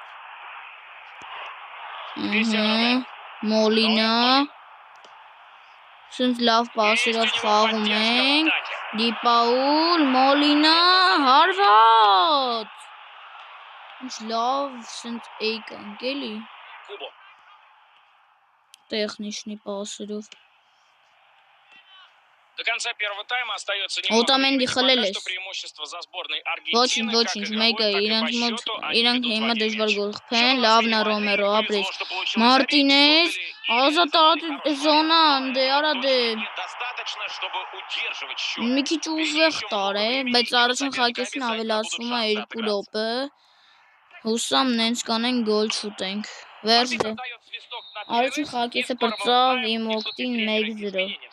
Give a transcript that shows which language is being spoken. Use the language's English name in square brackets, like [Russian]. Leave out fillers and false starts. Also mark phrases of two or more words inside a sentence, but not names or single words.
[Armenian] Մոլինա, սենց լավ պասերով խաղում ենք, Դիպաուլ, Մոլինա, հարված։ Ինչ լավ սենց էիկանք էլի։ Տեխնիշնի պասերով։ [Russian] До конца первого тайма остается [Armenian] Օտամենդի խլել [Russian] немного. [Armenian] ես։ [Russian] Преимущество за сборной Аргентины. [Armenian] Ոչինչ, մեկը իրանք հիմա դժվար գոլ խփեն, լավն է Ռոմերո ապրեց։ Մարտինես, ազատ զոնան, դե արա դե։ Մի քիչ ուժեղ տար է, բայց առաջին խաղակեսին ավելացվում է 2 րոպե։ Հուսամ նենց կանենք գոլ շուտենք։ Վերջ դե։ Առաջին խաղակեսը պրծավ իմ օգտին 1-0։